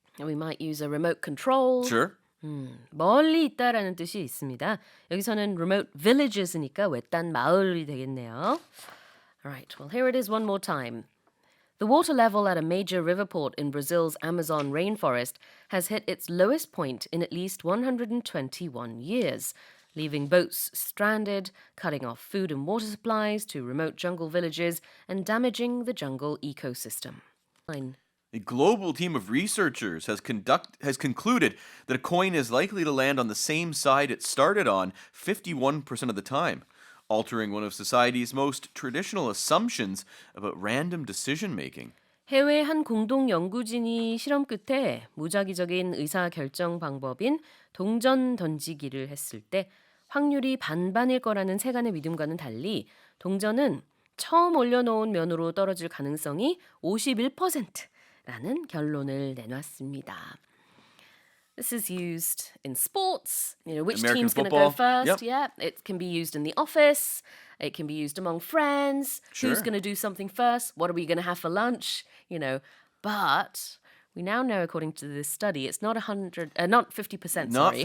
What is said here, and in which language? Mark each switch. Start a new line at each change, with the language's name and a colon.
English: And we might use a remote control. Sure.
Korean: 멀리 있다라는 뜻이 있습니다. 여기서는
English: remote villages
Korean: 니까 외딴 마을이 되겠네요.
English: All right, well, here it is one more time. The water level at a major river port in Brazil's Amazon rainforest has hit its lowest point in at least 121 years, leaving boats stranded, cutting off food and water supplies to remote jungle villages, and damaging the jungle ecosystem. Fine. A global team of researchers has concluded that a coin is likely to land on the same side it started on 51% of the time, altering one of society's most traditional assumptions about random decision-making.
Korean: 해외 한 공동 연구진이 실험 끝에 무작위적인 의사 결정 방법인 동전 던지기를 했을 때 확률이 반반일 거라는 세간의 믿음과는 달리 동전은 처음 올려놓은 면으로 떨어질 가능성이 51%라는 결론을 내놨습니다.
English: This is used in sports. You know, which American team's going to go football. first? Yeah, it can be used in the office. It can be used among friends. Who's Sure. going to do something first? What are we going to have for lunch? You know, but we now know, according to this study, it's not 50%. Not Sorry,